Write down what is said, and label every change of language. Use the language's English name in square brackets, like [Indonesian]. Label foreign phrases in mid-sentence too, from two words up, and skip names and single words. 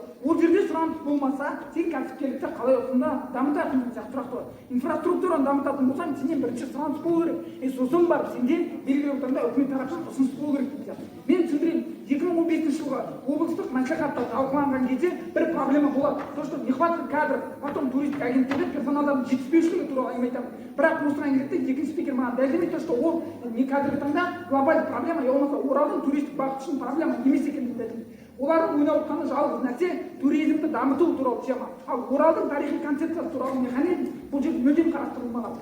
[Kazakh] Ол жерде сұраныс болмаса, сен кәсіпкерлікті қалай осында дамытатын сияқты сұрақ туады. Инфраструктураны дамытатын болсаң, сенен бірінші сұраныс болу керек. Сосын барып сенде белгілі ортада үкімет тарапынан ұсыныс болу керек дейді. Мен түсіндірейін. 2015 жылғы облыстық мәслихатта талқыланған кезде бір проблема болады. [Russian] То, что нехватка кадров, потом [Kazakh] туристік агенттікте персоналдардың жетіспеушілігі туралы әңгіме айтамын. Бірақ осыған келеді, екінші спикер маған дәлелдемейді, [Russian] то, что [Kazakh] ол не қазіргі таңда глобалды проблема, я болмаса Оралдың туристік бағыты үшін проблема емес екенін дәлелдейді. Олардың ойнап отқаны жалғыз нәрсе туризмді дамыту туралы тема. Ал Оралдың тарихи концепциясы туралы механизм бұл жерде мүлдем қарастырылмаған.